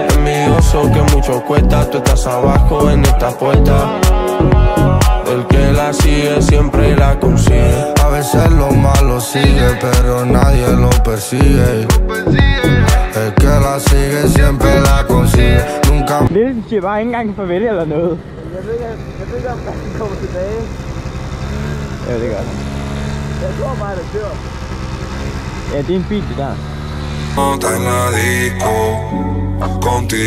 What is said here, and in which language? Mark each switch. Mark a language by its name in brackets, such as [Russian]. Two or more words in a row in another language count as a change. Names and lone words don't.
[Spanish] Envidioso que mucho cuesta. Tú estás abajo en esta puerta. El que la sigue siempre la consigue. A veces lo malo sigue, pero nadie lo persigue. El que la sigue siempre la consigue. Nunca. [Danish] Det siger bare ikke engang farvel eller noget. Jeg ved ikke om man kommer tilbage. Ja, det gør det. Jeg tror bare, det kører. Ja, det er en bil, det der. [Spanish] En la disco, contigo.